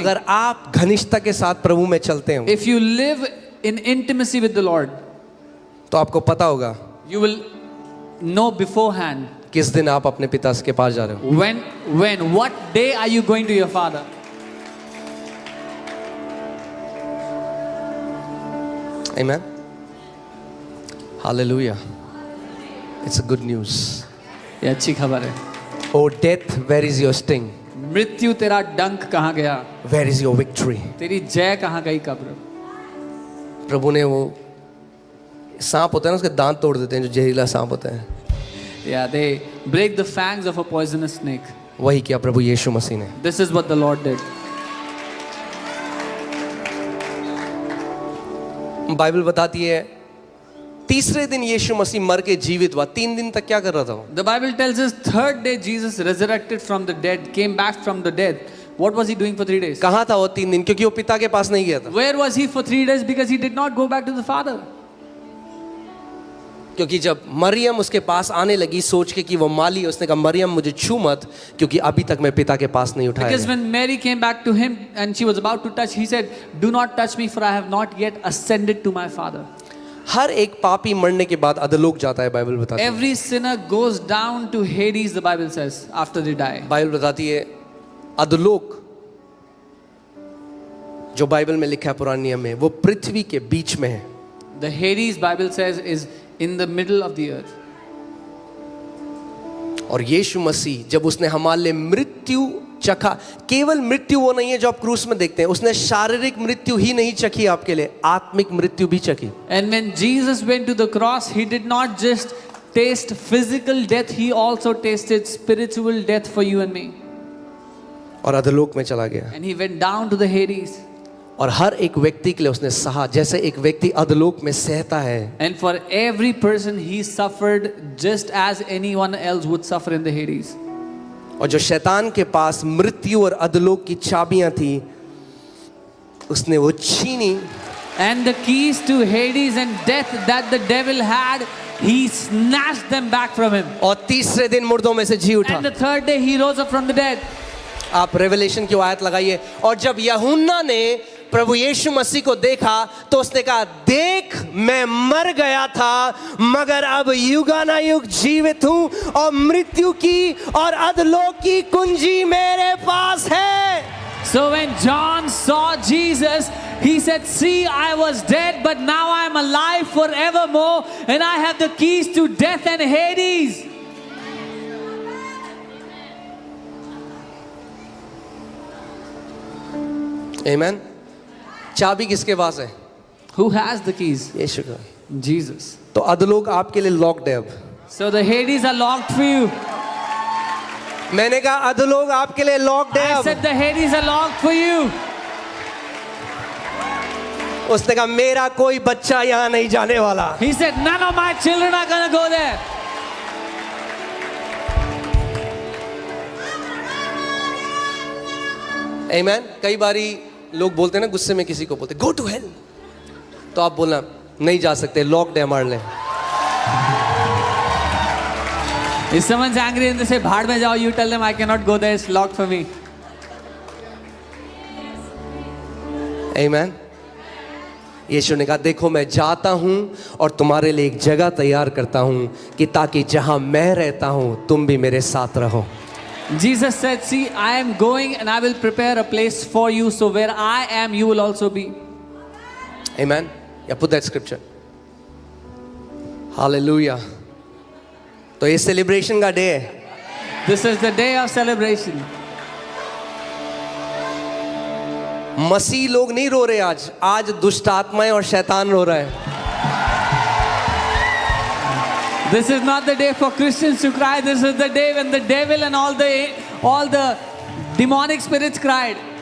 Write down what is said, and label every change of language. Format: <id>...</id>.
<hi>अगर आप घनिष्ठता के साथ प्रभु में चलते हो</hi> <en>If you live in intimacy with the Lord,</en> <hi>तो आपको पता होगा</hi> <en>you will know beforehand</en> <hi>किस दिन आप अपने पिता के पास जा रहे हो.</hi> <en>what day are you going to your Father. Amen. Hallelujah. It's a good news.</en> <hi>ये अच्छी खबर है.</hi> <en>Oh death, where is your sting?</en> <hi>मृत्यु तेरा डंक कहाँ गया?</hi> <en>Where is your victory?</en> <hi>तेरी जय कहाँ गई कब्र? प्रभु ने वो सांप होता है ना उसके दांत तोड़ देते हैं जो जहरीला सांप होता है.</hi> <en>Yeah, they break the fangs of a poisonous snake.</en> <hi>वही किया प्रभु यीशु मसीह ने.</hi> <en>This is what the Lord did.</en> <hi>Bible बताती है तीसरे दिन यीशु मसीह मर के जीवित हुआ. 3 दिन तक क्या कर रहा था वो?</hi> <en>The Bible tells us third day Jesus resurrected from the dead, came back from the dead. What was he doing for 3 days?</en> <hi>कहाँ था वो 3 दिन? क्योंकि वो पिता के पास नहीं गया था.</hi> <en>Where was he for 3 days? Because he did not go back to the Father.</en> <hi>क्योंकि जब मरियम उसके पास आने लगी सोच के कि वो माली, उसने कहा मरियम मुझे छू मत क्योंकि अभी तक मैं पिता के पास नहीं उठाया.</hi> <en>Because when Mary came back to him and she was about to touch, he said, "Do not touch me, for I have not yet ascended to my Father."</en> <hi>हर एक पापी मरने के बाद अधोलोक जाता है. बाइबल बताती है.</hi> <en>Every sinner goes down to Hades, the Bible says, after they die.</en> <hi>Bible बताती है अधोलोक जो बाइबल में लिखा है पुराने नियम में वो पृथ्वी के बीच में है.</hi> <en>The Hades, Bible says, is in the middle of the earth.</en> <hi>और यीशु मसीह जब उसने हमारे लिए मृत्यु चखा, केवल मृत्यु वो नहीं है जो आप क्रूस में देखते हैं, उसने शारीरिक मृत्यु ही नहीं चखी आपके लिए, आत्मिक मृत्यु भी चखी.</hi> <en>And when Jesus went to the cross, he did not just taste physical death, he also tasted spiritual death for you and me.</en> <hi>और अधोलोक में चला गया.</hi> <en>And he went down to the Hades.</en> <hi>और हर एक व्यक्ति के लिए उसने सहा जैसे एक व्यक्ति अधोलोक में सहता है.</hi> <en>And for every person he suffered just as anyone else would suffer in the Hades.</en> <hi>और जो शैतान के पास मृत्यु और अधोलोक की चाबियां थी उसने वो छीनी</hi> <en>And the keys to Hades and death that the devil had, he snatched them back from him.</en> <hi>और तीसरे दिन मुर्दों में से जी उठा.</hi> <en>And the third day he rose up from the dead.</en> <hi>आप रेवलेशन की आयत लगाइए. और जब यूहन्ना ने प्रभु यीशु मसीह को देखा तो उसने कहा, देख मैं मर गया था मगर अब युगानुयुग जीवित हूं और मृत्यु की और अधोलोक की कुंजी मेरे पास है.</hi> <en>So when John saw Jesus, he said, see, I was dead, but now I am alive forevermore, and I have the keys to death and Hades.</en> <hi>Amen. चाबी किसके पास है?</hi> <en>Who has the keys?</en> <hi>यीशु का.</hi> <en>Jesus.</en> <hi>तो अधोलोक आपके लिए locked है अब.</hi> <en>So the Hades are locked for you.</en> <hi>मैंने कहा अधोलोक आपके लिए लॉक्ड है</hi> <en>I</en> <hi>अब.</hi> <en>said the Hades are locked for you.</en> <hi>उसने कहा मेरा कोई बच्चा यहाँ नहीं जाने वाला.</hi> <en>He said, none of my children are going to go there. Amen.</en> <hi>कई बारी लोग बोलते हैं ना, गुस्से में किसी को बोलते</hi> <en>go to hell,</en> <hi>तो आप बोलना नहीं जा सकते, लॉक्ड है हमारे लिए.</hi> <en>If someone's angry and they say,</en> <hi>भाड़ में जाओ,</hi> <en>you tell them, I cannot go there, it's locked for me. Amen.</en> <hi>यीशु ने कहा देखो मैं जाता हूं और तुम्हारे लिए एक जगह तैयार करता हूं कि ताकि जहां मैं रहता हूं तुम भी मेरे साथ रहो.</hi> <en>Jesus said, see, I am going and I will prepare a place for you, so where I am, you will also be. Amen. Yeah, put that scripture. Hallelujah.</en> <hi>तो ये सेलिब्रेशन का डे है.</hi> <en>This is the day of celebration.</en> <hi>मसीह लोग नहीं रो रहे आज. आज दुष्ट आत्माएं और शैतान रो रहा है.</hi> <en>This is not the day for Christians to cry. This is the day when the devil and all the demonic spirits cried.</en>